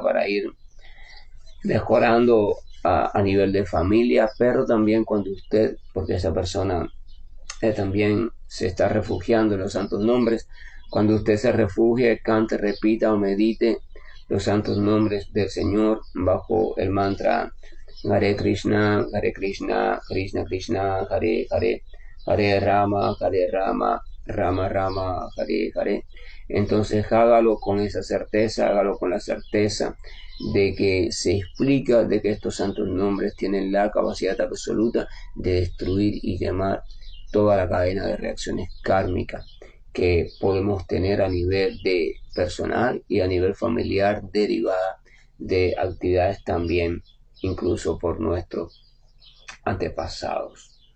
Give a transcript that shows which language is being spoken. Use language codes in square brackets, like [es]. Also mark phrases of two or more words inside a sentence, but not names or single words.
[es] Para ir mejorando a nivel de familia, pero también cuando usted, porque esa persona también se está refugiando en los santos nombres, cuando usted se refugie, cante, repita o medite los santos nombres del Señor bajo el mantra [sa] हरे कृष्ण कृष्ण कृष्ण हरे हरे हरे राम राम राम हरे हरे. [es] Entonces hágalo con esa certeza, hágalo con la certeza de que se explica de que estos santos nombres tienen la capacidad absoluta de destruir y quemar toda la cadena de reacciones kármicas que podemos tener a nivel de personal y a nivel familiar derivada de actividades también incluso por nuestros antepasados.